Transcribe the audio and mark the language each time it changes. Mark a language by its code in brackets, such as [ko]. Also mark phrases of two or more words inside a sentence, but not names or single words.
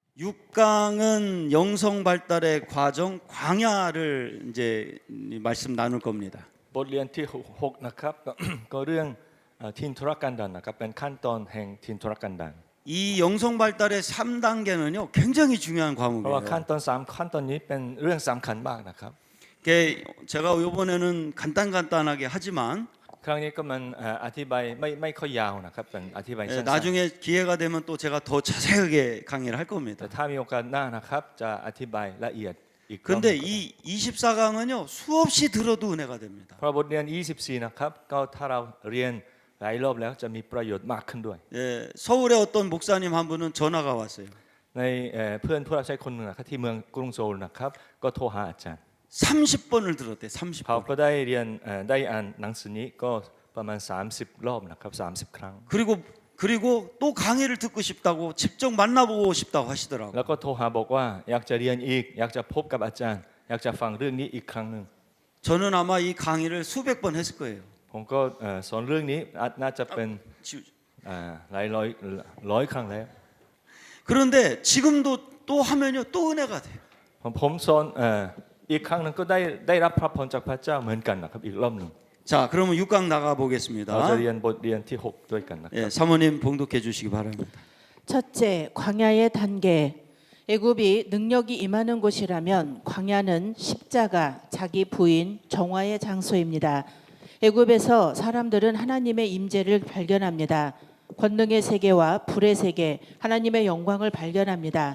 [ko] 6강은 영성 발달의 과정 광야를 이제 말씀 나눌 겁니다. [th] บทเรียนที่6นะครับ ก็เรื่องทินธุรกันดารนะครับเป็นขั้นตอนแห่งทินธุรกันดาร [ko] 이 영성 발달의 3단계는요 굉장히 중요한 [th] เพราะว่าขั้น [ko] 과목이에요. [th] ตอน3ขั้นตอนนี้เป็นเรื่องสำคัญมากนะครับ [ko] 제가 이번에는 간단하게 하지만 [th] ครั้งนี้ก็มันอธิบายไม่ค่อยยาวนะครับเป็นอธิบายสั้น [ko] 나중에 기회가 되면 또 제가 더 자세하게 강의를 할 [th] ๆแต่ [ko] 겁니다. [th] ถ้ามีโอกาสหน้านะครับจะอธิบายละเอียดอีกรอบ [ko] 근데 이 24강은요 수없이 들어도 은혜가 됩니다. [th] เพราะบทเรียน24นะครับก็ถ้าเราเรียนหลายรอบแล้วจะมีประโยชน์มากขึ้นด้วย [ko] 서울의 어떤 목사님 한 분은 전화가 왔어요. [th] ในเพื่อนผู้รับใช้คนหนึ่งนะครับที่เมืองกรุงโซลนะครับก็โทรหาอาจารย์ [ko] 30번을 들었대. [th] เขา [ko] 30번. [th] ก็ได้เรียนได้อ่านหนังสือนี้ก็ประมาณ30รอบนะครับ30ครั้ง [ko] 그리고 또 강의를 듣고 싶다고 직접 만나보고 싶다고 [th] แล้ว [ko] 하시더라고요. [th] ก็โทรหาบอกว่าอยากจะเรียนอีกอยากจะพบกับอาจารย์อยากจะฟังเรื่องนี้อีกครั้งหนึ่ง [ko] 저는 아마 이 강의를 수백 번 했을 거예요. [th] ผมก็สอนเรื่องนี้น่าจะเป็นหลายร้อยครั้งแล้ว [ko] 그런데 지금도 또 하면요 또 은혜가 돼요. [th] ผมสอนอีกครั้งหนึ่งก็ได้รับพระพรจากพระเจ้าเหมือนกันนะครับอีกรอบหนึ่ง [ko] 자, 그러면 6강 나가 [th] เราจะ [ko] 보겠습니다. [th] เรียนบทเรียนที่6ด้วยกันนะครับ [ko] 사모님 봉독해 주시기 바랍니다. 첫째, 광야의 단계. 애굽이 능력이 임하는 곳이라면 광야는 십자가, 자기 부인, 정화의 장소입니다. 애굽에서 사람들은 하나님의 임재를 발견합니다. 권능의 세계와 불의 세계, 하나님의 영광을 발견합니다.